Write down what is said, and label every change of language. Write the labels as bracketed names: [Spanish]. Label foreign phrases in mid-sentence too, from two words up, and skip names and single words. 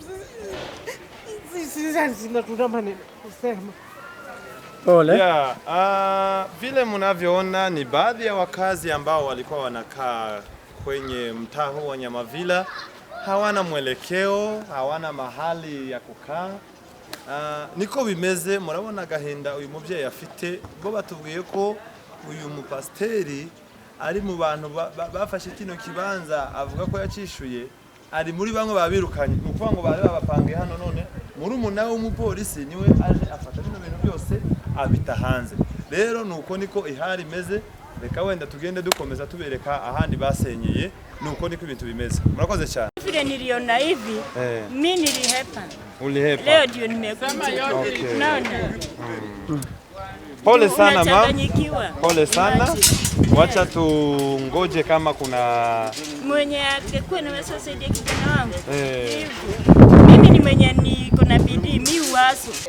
[Swahili] Sisi tuna maneno kusema. Pole. Vile mnavyoona ni baadhi ya wakazi ambao walikuwa wanakaa kwenye mtaa huu wa Nyamavila, hawana mwelekeo, hawana mahali ya kukaa. [Rundi] Niko bimeze, murabona gahinda uyu muvyeyi afite, bo batubwiye ko uyu mupasteri ari mu bantu bafashe kino kibanza, avuga ko yacishuye, ari muri bamwe babirukanye, nukuvuga ngo bari babapangiye hano, none muri umuna w'umupolisi niwe aje afata bino bintu byose abita hanze. Rero nuko niko ihari imeze. Reka wenda tugende dukomeza tubereka ahandi basenyeye, nuko niko ibintu bimeze. Murakoze cyane. [Swahili] Vile niliona hivi, mimi nilihepa. Ulihepa? Leo ndio nimekuja. Okay. Naona. Pole sana mama. Pole sana. Wacha tungoje kama kuna mwenye atakuwa na saidia kijana wangu. Mimi ni mwenye niko na bidii, mimi waso.